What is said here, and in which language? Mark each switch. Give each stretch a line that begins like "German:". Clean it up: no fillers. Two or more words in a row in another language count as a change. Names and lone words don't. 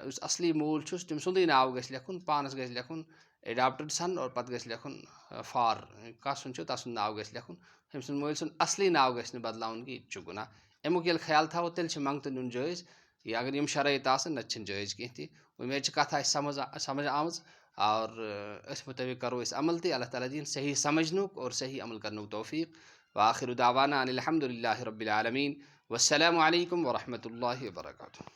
Kashmiri: یُس اصلی مول چھُس تٔمۍ سُنٛدُے ناو گژھِ لیکھُن، پانس گژھِ لیکھُن
English: adopted son,
Kashmiri: اور پتہٕ گژھِ لیکھُن فار کس سُنٛد چھُ تس سُنٛد ناو گژھِ لیکھُن، أمۍ سُنٛد مٲلۍ سُنٛد اصلی ناو گژھِ نہٕ بدلاوُن کینٛہہ، یہِ تہِ چھُ گناہ۔ امیُک ییٚلہِ خیال تھاوو تیٚلہِ چھِ منٛگتہٕ نیُن جٲیز، یا اگر یِم شرٲیط آسن نتہٕ چھِنہٕ جٲیز کینٛہہ تہِ۔ اُمید چھِ کتھ آسہِ سمجھ آمٕژ، اور أتھۍ مطٲبق کرو أسۍ عمل تہِ۔ اللہ تعالیٰ دِیِن صحیح سمجھنُک اور صحیح عمل کرنُک توفیق۔
Arabic: وآخر دعوانا ان الحمد للہ رب العالمین، والسلام علیکم ورحمۃ اللہ وبرکاتہ۔